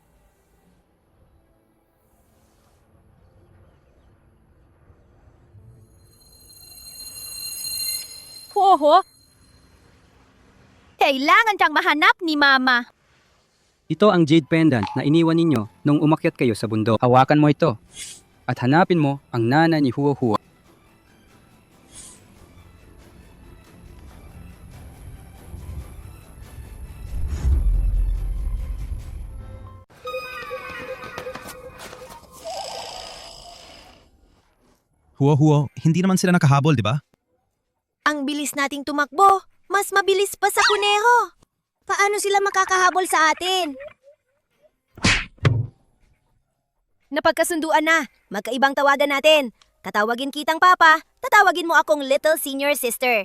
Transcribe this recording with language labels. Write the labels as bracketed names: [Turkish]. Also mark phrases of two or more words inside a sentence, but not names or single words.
[Filipino] Hoho! Kailangan kang mahanap ni Mama. Ito ang jade pendant na iniwan ninyo nung umakyat kayo sa bundok. Hawakan mo ito at hanapin mo ang nana ni Huo-Huo. Huo-Huo, hindi naman sila nakahabol, di ba? Ang bilis nating tumakbo, mas mabilis pa sa kuneho. Paano sila makakahabol sa atin? Napagkasunduan na. Magkaibang tawagan natin. Tatawagin kitang papa, tatawagin mo akong [English] little senior sister.